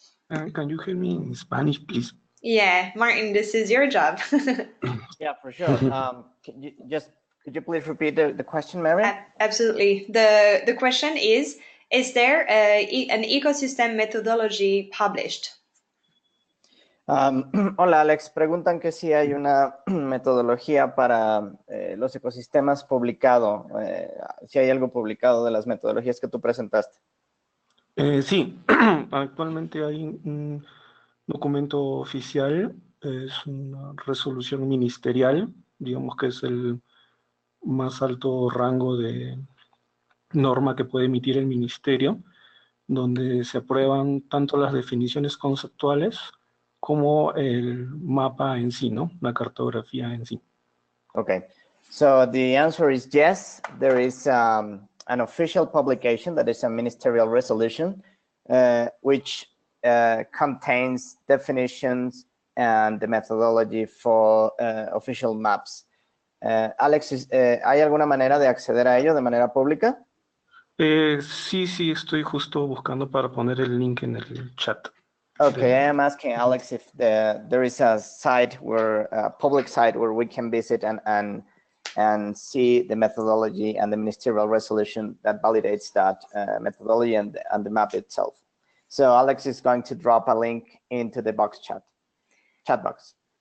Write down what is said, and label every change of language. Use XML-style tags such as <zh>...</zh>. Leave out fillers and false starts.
<en>Can you hear me in Spanish, please? Yeah, Martin, this is your job. Yeah, for sure. Could you please repeat the question, Mary? Absolutely. The question is there an ecosystem methodology published?</en> <es>Hola, Alex. Preguntan que si hay una metodología para los ecosistemas publicado, si hay algo publicado de las metodologías que tú presentaste. Sí, actualmente hay un documento oficial, es una resolución ministerial, digamos que es el más alto rango de norma que puede emitir el ministerio, donde se aprueban tanto las definiciones conceptuales como el mapa en sí, ¿no? La cartografía en sí.</es> <en>Okay, so the answer is yes. There is an official publication that is a ministerial resolution, which contains definitions and the methodology for official maps.</en> <es>Alex, ¿hay alguna manera de acceder a ello de manera pública? Sí, estoy justo buscando para poner el link en el chat.</es> <en>Okay, I am asking Alex if there is a site a public site where we can visit and see the methodology and the ministerial resolution that validates that methodology and the map itself. So Alex is going to drop a link into the chat box.</en>